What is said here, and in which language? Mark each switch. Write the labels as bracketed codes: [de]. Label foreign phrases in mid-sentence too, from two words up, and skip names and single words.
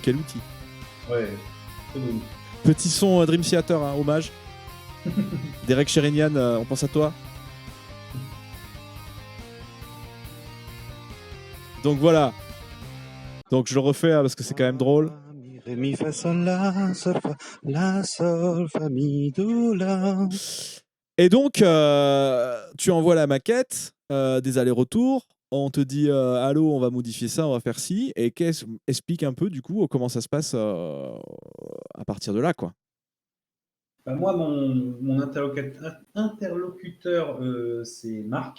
[fr] Ouais, très bon. Petit son Dream Theater, hein, hommage. Derek Sherinian, on pense à toi. Donc voilà. Donc je le refais parce que c'est quand même drôle. Ré, mi, fa, sol, la, sol, fa, mi, do, la. Et donc, tu envoies la maquette, des allers-retours. On te dit allô, on va modifier ça, on va faire ci. Et explique un peu du coup comment ça se passe à partir de là, quoi. Bah, moi, mon interlocuteur, c'est Marc.